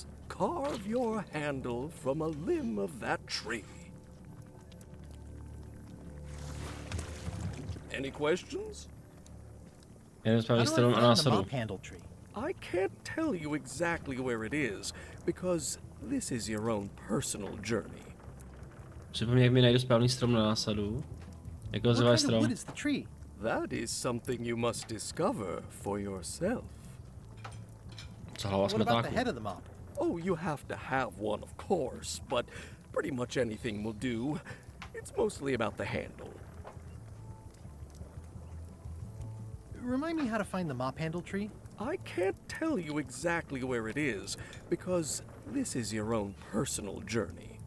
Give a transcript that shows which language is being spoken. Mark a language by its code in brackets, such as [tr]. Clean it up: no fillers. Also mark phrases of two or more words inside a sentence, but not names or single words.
[en] Carve your handle from a limb of that tree. Any questions? How do I find the mop handle tree? I can't tell you exactly where it is, because this is your own personal journey. [cs] Připomínej, jak mi najdu správný strom na násadu. Jak ho nazýváš strom? [en] What is the tree? That is something you must discover for yourself. [cs] Co hlava [en] What about the [cs] smetáku? [en] head of the mop? Oh, you have to have one, of course, but pretty much anything will do. It's mostly about the handle. Remind me how to find the mop handle tree? I can't tell you exactly where it is, because this is your own personal journey.